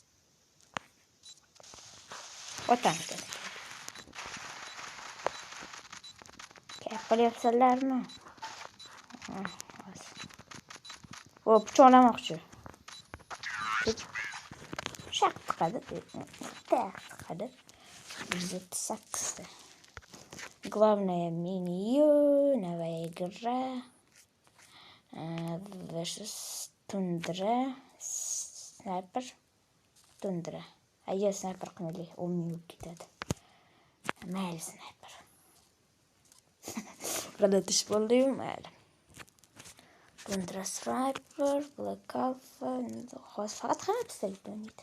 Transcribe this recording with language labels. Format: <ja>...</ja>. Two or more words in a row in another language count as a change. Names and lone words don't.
<uz>Gap qilyapsizlarmi? Pichoqlamoqchi. Shaq qiladi. 108.</uz> <ru>Главное меню, новая игра, versus Tundra, Sniper, Tundra.</ru> <uz>Ayo Sniper qilmaylik, 10 minut ketadi. Mayli Sniper. G'alatish bo'ldi-yu, mayli. Tundra Sniper, Black Alpha, hozir faqat qanday pistolet o'ynaydi.</uz>